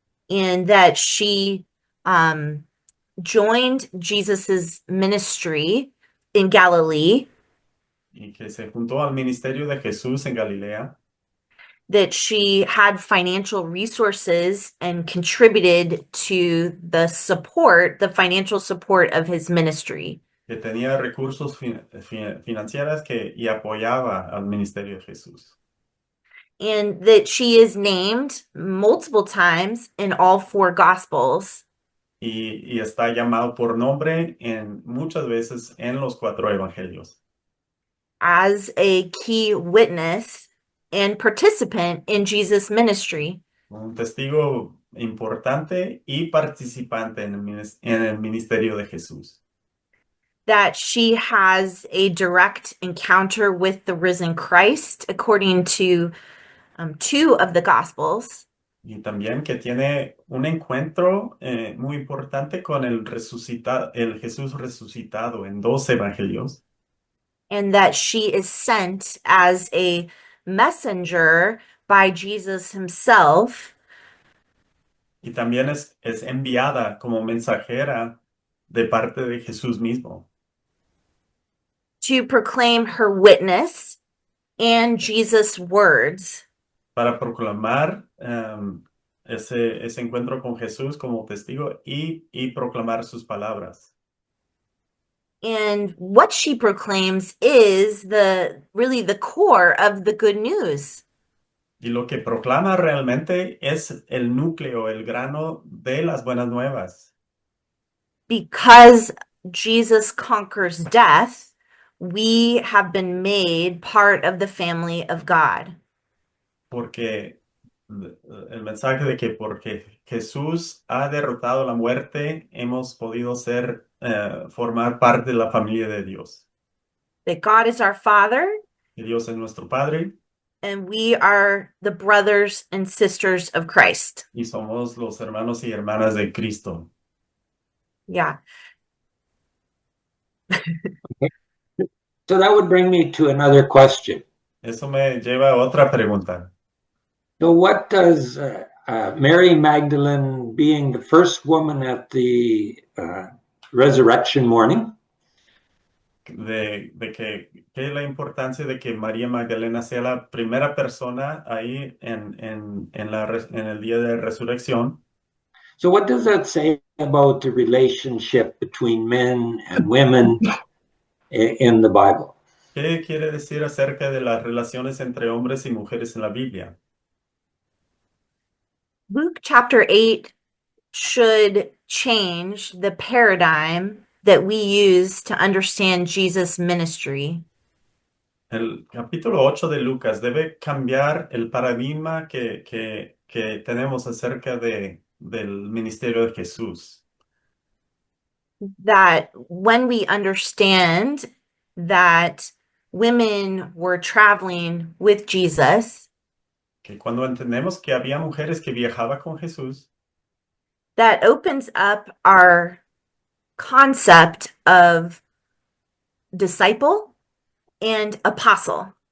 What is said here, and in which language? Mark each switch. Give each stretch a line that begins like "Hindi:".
English: and that she joined Jesus's ministry in Galilee,
Spanish: y que se juntó al ministerio de Jesús en Galilea,
English: that she had financial resources and contributed to the financial support of his ministry.
Spanish: que tenía recursos financieros y apoyaba al ministerio de Jesús.
English: And that she is named multiple times in all 4 gospels.
Spanish: y está llamado por nombre muchas veces en los 4 evangelios,
English: as a key witness and participant in Jesus' ministry.
Spanish: un testigo importante y participante en el ministerio de Jesús.
English: That she has a direct encounter with the risen Christ, according to 2 of the Gospels,
Spanish: Y también que tiene un encuentro muy importante con el Jesús resucitado en 2 evangelios.
English: and that she is sent as a messenger by Jesus himself
Spanish: Y también es enviada como mensajera de parte de Jesús mismo
English: to proclaim her witness and Jesus' words.
Spanish: para proclamar ese encuentro con Jesús como testigo y proclamar sus palabras.
English: And what she proclaims is really the core of the good news.
Spanish: Y lo que proclama realmente es el núcleo, el grano de las buenas nuevas.
English: Because Jesus conquers death, we have been made part of the family of God.
Spanish: Porque el mensaje de que porque Jesús ha derrotado la muerte, hemos podido formar parte de la familia de Dios.
English: That God is our Father,
Spanish: Que Dios es nuestro Padre
English: and we are the brothers and sisters of Christ.
Spanish: y somos los hermanos y hermanas de Cristo. Yeah.
English: So that would bring me to another question.
Spanish: Eso me lleva a otra pregunta.
English: So what does Mary Magdalene, being the first woman at the resurrection morning,
Spanish: ¿Qué es la importancia de que María Magdalena sea la primera persona ahí en el día de resurrección?
English: so what does that say about the relationship between men and women in the Bible?
Spanish: ¿Qué quiere decir acerca de las relaciones entre hombres y mujeres en la Biblia?
English: Luke chapter 8 should change the paradigm that we use to understand Jesus' ministry.
Spanish: El capítulo 8 de Lucas debe cambiar el paradigma que tenemos acerca del ministerio de Jesús.
English: That when we understand that women were traveling with Jesus,
Spanish: Que cuando entendemos que había mujeres que viajaban con Jesús,
English: that opens up our concept of disciple and apostle.